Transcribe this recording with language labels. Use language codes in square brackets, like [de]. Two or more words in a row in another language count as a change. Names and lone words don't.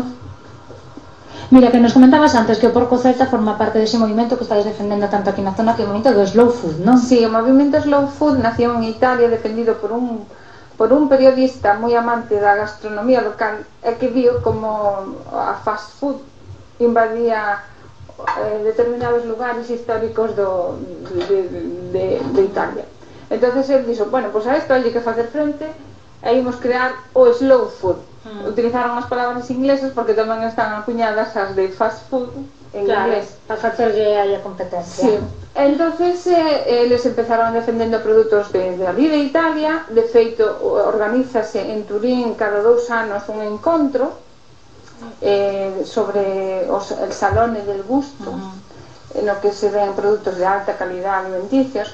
[gl] Mira, que nos comentabas antes que o porco celta forma parte dese movimento que estáis defendendo tanto aquí na zona, que é o movimento do [en] slow food, [gl] non? Sí, o movimento [en] slow food [gl] nació en Italia, defendido por un periodista moi amante da gastronomía local e que viu como a [en] fast food [gl] invadía determinados lugares históricos de Italia. Entonces él dixo, bueno, pues a isto hai que facer frente e imos crear o [en] slow food. [gl] Utilizaron as palabras inglesas porque tamén están acuñadas as de [en] fast food [gl] en inglés. Para facerlle aí a competencia. Sí. Entonces eles empezaron defendendo produtos de ali de Italia. De feito, organízase en Turín cada 2 anos un encontro sobre el Salone del Gusto, no que se ven produtos de alta calidad alimenticios.